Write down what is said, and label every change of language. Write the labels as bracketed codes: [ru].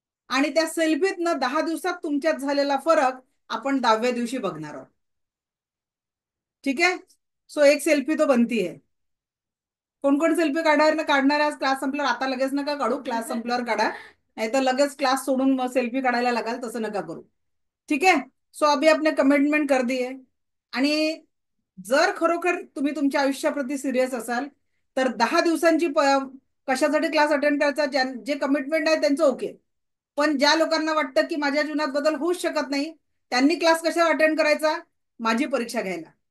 [mr] आणि त्या सेल्फीतनं 10 दिवसात तुमच्यात झालेला फरक आपण 10व्या दिवशी बघणार आहोत. ठीक आहे. [hi] सो एक सेल्फी तो बनती है. [mr] कोण कोण सेल्फी काढणार आज क्लास संपल्यावर? आता लगेच नका काढू, क्लास संपल्यावर काढा. नाही तर लगेच क्लास सोडून मग सेल्फी काढायला लागाल, तसं नका करू. ठीक आहे. [hi] सो अभी आपने कमिटमेंट कर दी है. [mr] आणि जर खरोखर तुम्ही तुमच्या आयुष्याप्रती सिरियस असाल तर 10 दिवसांची कशासाठी क्लास अटेंड करायचा? जे कमिटमेंट आहे त्यांचं ओके. पण ज्या लोकांना वाटतं की माझ्या जीवनात बदल होऊच शकत नाही, त्यांनी क्लास कशाला अटेंड करायचा? माझी परीक्षा घ्यायला.